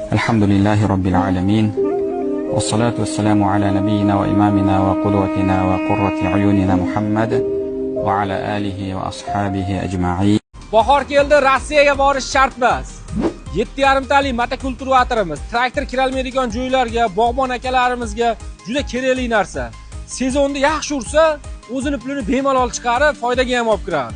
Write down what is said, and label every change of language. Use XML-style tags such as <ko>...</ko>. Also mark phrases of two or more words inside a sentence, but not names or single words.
<ar>الحمد لله رب العالمين. والصلاة والسلام على نبينا وإمامنا وقدوتنا وقرة أعيننا محمد وعلى آله وأصحابه أجمعين.</ar> <uz>Bahor keldi, Rossiyaga borish shart emas. 7,5 talik motokultivatorimiz traktor kirolmaydigan joylarga, bog'bon akalarimizga juda kerakli narsa. Sezonda yaxshi ursa, o'zini pulini bemalol chiqarib, foydaga ham olib kiradi.</uz>